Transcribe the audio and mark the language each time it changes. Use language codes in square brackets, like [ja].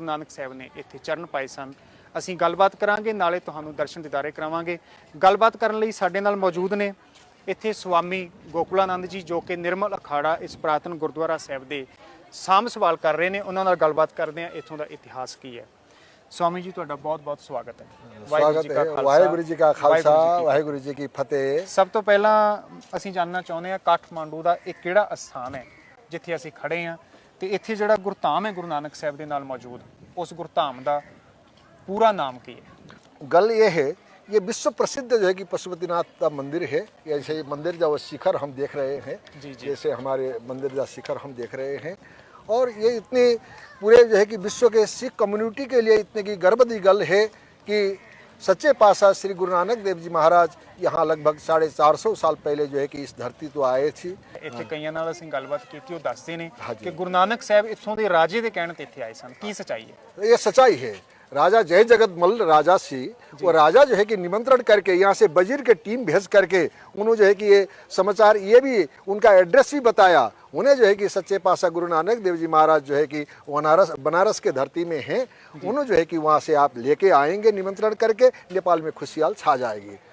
[pa] ਗੁਰੂ ਨਾਨਕ ਸਾਹਿਬ ਨੇ ਇੱਥੇ ਚਰਨ ਪਾਏ ਸਨ। ਅਸੀਂ ਗੱਲਬਾਤ ਕਰਾਂਗੇ, ਨਾਲੇ ਤੁਹਾਨੂੰ ਦਰਸ਼ਨ ਦਿਦਾਰੇ ਕਰਾਵਾਂਗੇ। ਗੱਲਬਾਤ ਕਰਨ ਲਈ ਸਾਡੇ ਨਾਲ ਮੌਜੂਦ ਨੇ ਇੱਥੇ ਸਵਾਮੀ ਗੋਕੁਲਾਨੰਦ ਜੀ, ਜੋ ਕਿ ਨਿਰਮਲ ਅਖਾੜਾ ਇਸ ਪ੍ਰਾਤਨ ਗੁਰਦੁਆਰਾ ਸਾਹਿਬ ਦੇ ਸਾਂਭ ਸੰਭਾਲ ਕਰ ਰਹੇ ਨੇ। ਉਹਨਾਂ ਨਾਲ ਗੱਲਬਾਤ ਕਰਦੇ ਹਾਂ, ਇੱਥੋਂ ਦਾ ਇਤਿਹਾਸ ਕੀ ਹੈ। स्वामी जी तुहाडा बहुत बहुत स्वागत है। [hi] स्वागत है। [pa] वाहिगुरू जी का खालसा वाहिगुरू जी की फतेह। सब तो पहला ਅਸੀਂ ਜਾਨਣਾ ਚਾਹੁੰਦੇ ਹਾਂ ਕਾਠਮਾਂਡੂ ਦਾ ਇਹ ਕਿਹੜਾ ਅਸਥਾਨ ਹੈ ਜਿੱਥੇ ਅਸੀਂ ਖੜੇ ਹਾਂ, ਤੇ ਇੱਥੇ ਜਿਹੜਾ ਗੁਰਧਾਮ ਹੈ ਗੁਰੂ ਨਾਨਕ ਸਾਹਿਬ ਦੇ ਨਾਲ ਮੌਜੂਦ, ਉਸ ਗੁਰਧਾਮ ਦਾ पूरा नाम की है? [hi] गल ये है, ये विश्व प्रसिद्ध जो है कि पशुपतिनाथ का मंदिर है। ऐसे मंदिर जो शिखर हम देख रहे हैं, जैसे हमारे मंदिर का शिखर हम देख रहे हैं, और ये इतने पूरे जो है कि विश्व के सिख कम्युनिटी के लिए इतने की गर्व की गल है कि सच्चे पातशाह श्री गुरु नानक देव जी महाराज यहाँ लगभग 450 साल पहले जो है कि इस धरती तो आए थे। [pa] ਇੱਥੇ ਕਈਆਂ ਨਾਲ ਅਸੀਂ ਗੱਲਬਾਤ ਕੀਤੀ, ਉਹ ਦੱਸਦੇ ਨੇ ਕਿ ਗੁਰੂ ਨਾਨਕ ਸਾਹਿਬ ਇੱਥੋਂ ਦੇ ਰਾਜੇ ਦੇ ਕਹਿਣ ਤੇ ਇੱਥੇ ਆਏ ਸਨ। ਕੀ ਸੱਚਾਈ ਹੈ? [hi] ये सच्चाई है। राजा जय जगत मल्ल राजा सी, वो राजा जो है कि निमंत्रण करके यहाँ से वजीर के टीम भेज करके उन्होंने जो है कि ये समाचार, ये भी उनका एड्रेस भी बताया उन्हें, जो है कि सच्चे पातशाह गुरु नानक देव जी महाराज जो है कि बनारस के धरती में हैं, उन्होंने जो है कि वहाँ से आप लेके आएंगे निमंत्रण करके, नेपाल में खुशहाल छा जाएगी।